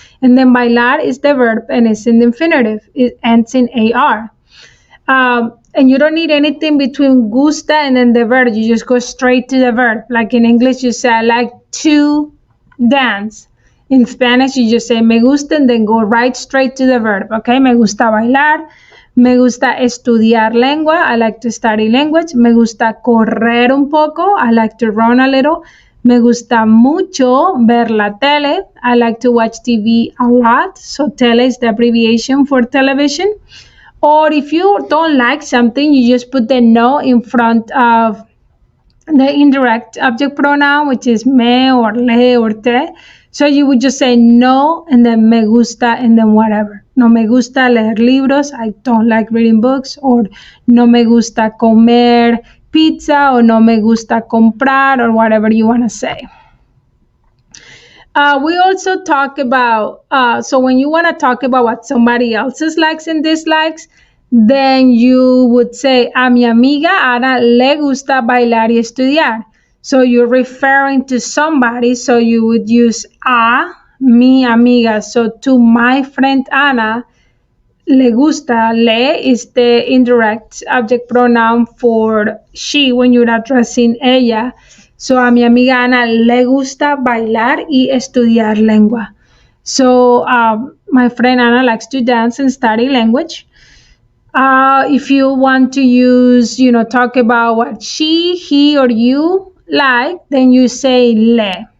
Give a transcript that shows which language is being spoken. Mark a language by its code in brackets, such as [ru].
[en] And then bailar is the verb and it's in the infinitive. It ends in AR. And you don't need anything between gusta and then the verb. You just go straight to the verb. Like in English, you say, I like to dance. In Spanish, you just say, me gusta, and then go right straight to the verb. [es] Okay, me gusta bailar. Me gusta estudiar lengua. [en] I like to study language. [es] Me gusta correr un poco. [en] I like to run a little. [es] Me gusta mucho ver la tele. [en] I like to watch TV a lot. So tele is the abbreviation for television. Or if you don't like something, you just put the no in front of the indirect object pronoun, which is me or le or te. So you would just say no and then me gusta and then whatever. [es] No me gusta leer libros. [en] I don't like reading books. Or [es] no me gusta comer pizza, [en] or [es] no me gusta comprar, [en] or whatever you want to say. We also talk about, so when you want to talk about what somebody else's likes and dislikes, then you would say, [es] a mi amiga Ana le gusta bailar y estudiar. [en] So you're referring to somebody, so you would use a mi amiga. So to my friend Ana, le gusta, le is the indirect object pronoun for she when you're addressing ella. [es] So a mi amiga Ana le gusta bailar y estudiar lengua. [en] So my friend Ana likes to dance and study language. If you want to use, talk about what she, he, or you like, then you say le.